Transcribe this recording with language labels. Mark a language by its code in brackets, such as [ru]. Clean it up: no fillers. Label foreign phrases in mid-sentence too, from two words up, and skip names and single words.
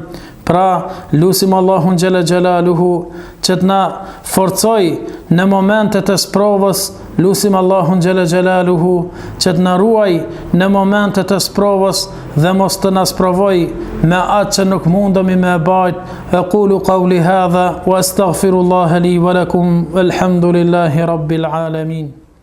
[sq] Pra, lusim Allahun [ar] جل جلاله [sq] që të na forcoj në momentet e sprovës, lusim Allahun [ar] جل جلاله [sq] që të na ruaj në momentet e sprovës dhe mos të na sprovoj me atë që nuk mundemi me bajt. [ar] أقول قولي هذا وأستغفر الله لي ولكم، والحمد لله رب العالمين.